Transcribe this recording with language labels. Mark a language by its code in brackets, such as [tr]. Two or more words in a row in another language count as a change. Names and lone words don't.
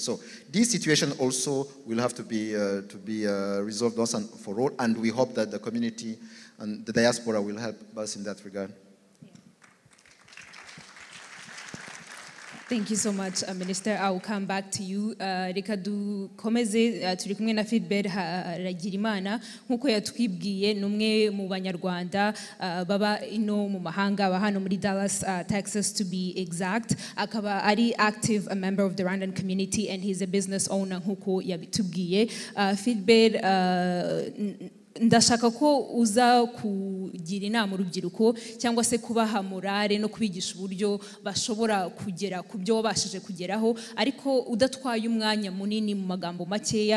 [en] So this situation also will have to be resolved once and for all, and we hope that the community and the diaspora will help us in that regard. Thank you so much, Minister. I will come back to you. [rw] Reka dukomeze turi kumwe na Philbert Haragirimana nkuko yatwibwiye numwe mu banyarwanda baba ino mu mahanga ba hano muri Dallas, Texas [en] to be exact. [rw] Akaba ari [en] active a member of the Rwandan community and he's a business owner [rw] nkuko yabitubwiye. Philbert, ndashaka ko uza kugira inama urubyiruko cyangwa se kubaha morale no kubigisha uburyo bashobora kugera ku byo wabashije kugeraho, ariko udatwaye umwanya munini mu magambo makeya.